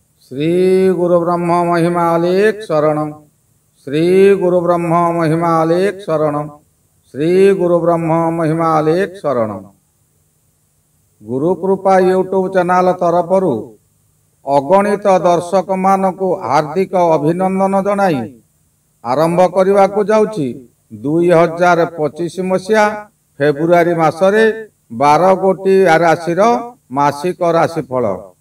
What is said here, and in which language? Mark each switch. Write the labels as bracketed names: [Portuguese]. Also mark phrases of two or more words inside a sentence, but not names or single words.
[Odia] ଶ୍ରୀ ଗୁରୁ ବ୍ରହ୍ମ ମହିମା ଅଲେଖ ଶରଣମ। ଶ୍ରୀ ଗୁରୁ ବ୍ରହ୍ମ ମହିମା ଅଲେଖ ଶରଣମ। ଶ୍ରୀ ଗୁରୁ ବ୍ରହ୍ମ ମହିମା ଅଲେଖ ଶରଣମ। ଗୁରୁ କୃପା ୟୁଟ୍ୟୁବ ଚ୍ୟାନେଲ ତରଫରୁ ଅଗଣିତ ଦର୍ଶକ ମାନଙ୍କୁ ହାର୍ଦ୍ଦିକ ଅଭିନନ୍ଦନ ଜଣାଇ ଆରମ୍ଭ କରିବା କୁ ଯାଉଛି 2025 ମସିହା ଫେବୃଆରୀ ମାସରେ 12 ଗୋଟି ରାଶି ମାସିକ ରାଶିଫଳ।